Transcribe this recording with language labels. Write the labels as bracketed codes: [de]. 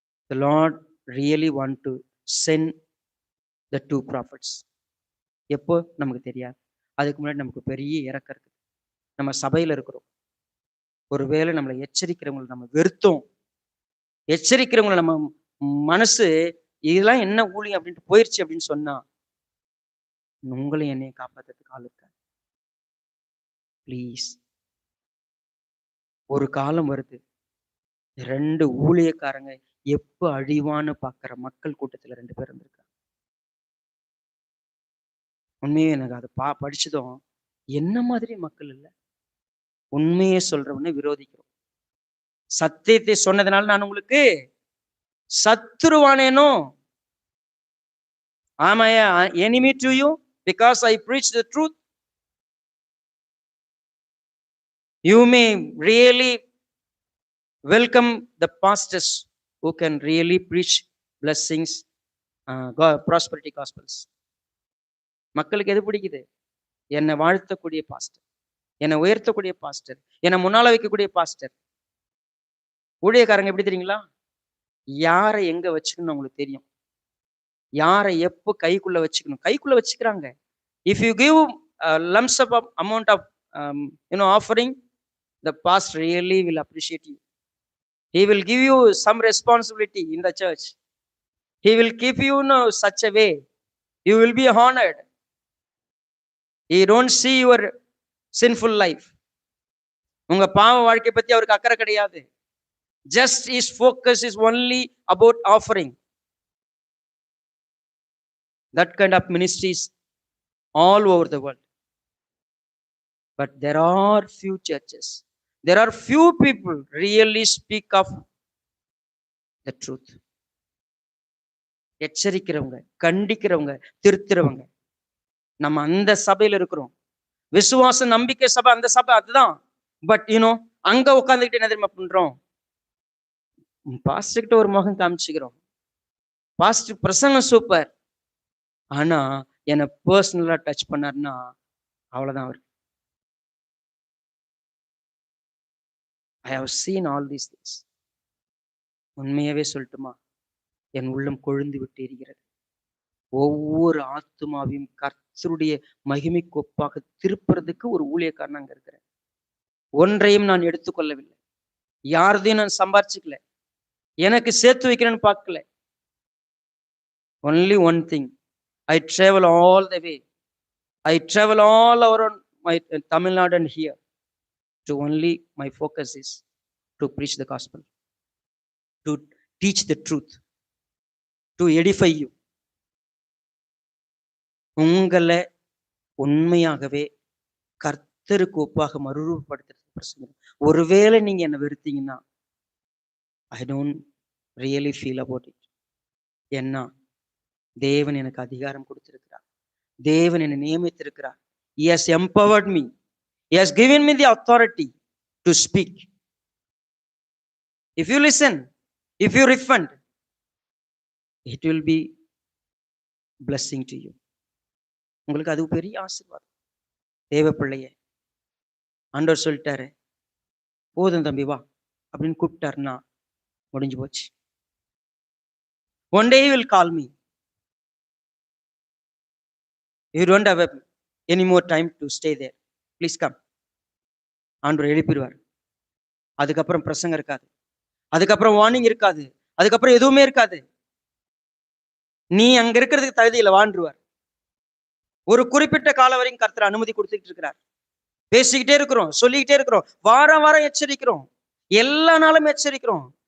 [en] The Lord really want to send the 2 prophets. [ta] எப்போ நமக்கு தெரியாது. அதுக்கு முன்னாடி நமக்கு பெரிய இறக்கம் இருக்கு. நம்ம சபையில இருக்கிறோம். ஒருவேளை நம்மளை எச்சரிக்கிறவங்களை நம்ம வெறுத்தோம், எச்சரிக்கிறவங்களை நம்ம மனசு இதெல்லாம் என்ன ஊழியம் அப்படின்ட்டு போயிடுச்சு அப்படின்னு சொன்னா உங்களையும் என்னையும் காப்பாத்துறதுக்கு ஆள் இருக்காது. ப்ளீஸ். ஒரு காலம் வருது, 2 ஊழியக்காரங்க எப்ப அழிவான்னு பாக்குற மக்கள் கூட்டத்துல 2 பேர் இருந்திருக்காங்க. உண்மையே எனக்கு அதை படிச்சதும் என்ன மாதிரி மக்கள் இல்லை. உண்மையே சொல்றவனை விரோதிக்கிறோம். சத்தியத்தை சொன்னதுனால நான் உங்களுக்கு சத்துருவானேனோ? [en] Am I an enemy to you because I preach the truth? You may really welcome the pastors who can really preach blessings, prosperity gospels. [ta] மக்களுக்கு எது பிடிக்குது? என்னை வாழ்த்தக்கூடிய பாஸ்டர், என்னை உயர்த்தக்கூடிய பாஸ்டர், என்னை முன்னால வைக்கக்கூடிய பாஸ்டர். ஊழியக்காரங்க எப்படி தெரியுங்களா? யாரை எங்க வச்சுக்கணும் அவங்களுக்கு தெரியும். யாரை எப்போ கைக்குள்ள வச்சுக்கணும், கைக்குள்ள வச்சுக்கிறாங்க. [en] If you give a lump sum amount of offering, the pastor really will appreciate you. He will give you some responsibility in the church. He will keep you in such a way you will be honored. He don't see your sinful life. [ta] உங்க பாவ வாழ்க்கை பத்தி அவருக்கு அக்கறை கிடையாது. [en] Just his focus is only about offering. That kind of ministries all over the world. But there are few churches, there are few people really speak of the truth. [ta] எச்சரிக்கிறவங்க, கண்டிக்கிறவங்க, திருத்துறவங்க. நம்ம அந்த சபையில இருக்கிறோம். விசுவாச நம்பிக்கை சபை, அந்த சபை அதுதான். பட் அங்க உட்காந்துக்கிட்டு என்ன தெரியுமா பண்றோம்? பாஸ்டர் கிட்ட ஒரு முகம் காமிச்சுக்கிறோம். பாஸ்டர் பிரசங்கம் சூப்பர், ஆனா என்னை பர்சனலா டச் பண்ணாருன்னா அவ்வளவுதான். [en] அவர் I have seen all these things. [ta] உண்மையாவே சொல்லட்டுமா? என் உள்ளம் கொழுந்து விட்டு எரிகிறது. ஒவ்வொரு ஆத்துமாவையும் கர்த்தருடைய மகிமைக்கு ஒப்பாக திருப்புறதுக்கு ஒரு ஊழியக்காரன் அங்க இருக்கிறேன். ஒன்றையும் நான் எடுத்துக்கொள்ளவில்லை, யாரதையும் நான் சம்பாரிச்சுக்கல, எனக்கு சேர்த்து வைக்கிறேன்னு பார்க்கல. [en] Only one thing, I travel all the way. I travel all around my Tamil Nadu and here. To only my focus is to preach the gospel, to teach the truth, to edify you. [ta] உங்களை உண்மையாகவே கர்த்தருக்கு ஒப்பாக மறுரூபப்படுத்துறது பிரச்சனை. ஒருவேளை நீங்க என்ன வெறுத்தீங்கன்னா [en] I don't really feel about it. [ta] ஏன்னா தேவன் எனக்கு அதிகாரம் கொடுத்திருக்கிறார். தேவன் என்னை நியமித்திருக்கிறார். [en] He has empowered me. He has given me the authority to speak. If you listen, if you refund, it will be blessing to you. [ta] உங்களுக்கு அது பெரிய ஆசீர்வாதம். தேவ பிள்ளையே, ஆண்டவர் சொல்லிட்டாரு, போதும் தம்பி வா அப்படின்னு கூப்பிட்டாருன்னா முடிஞ்சு போச்சு. [en] One day he will call me. You don't have any more time to stay there. Please come. [ta] ஆண்டவர் எழுப்பிடுவார். அதுக்கப்புறம் பிரசங்கம் இருக்காது, அதுக்கப்புறம் வார்னிங் இருக்காது, அதுக்கப்புறம் எதுவுமே இருக்காது. நீ அங்க இருக்கிறதுக்கு தகுதி இல்லை, வாழ்ந்துருவார். ஒரு குறிப்பிட்ட காலம் வரைக்கும் கர்த்தர் அனுமதி கொடுத்துட்டு இருக்கிறார். பேசிக்கிட்டே இருக்கிறோம், சொல்லிக்கிட்டே இருக்கிறோம், வாரம் வாரம் எச்சரிக்கிறோம், எல்லா நாளும் எச்சரிக்கிறோம்.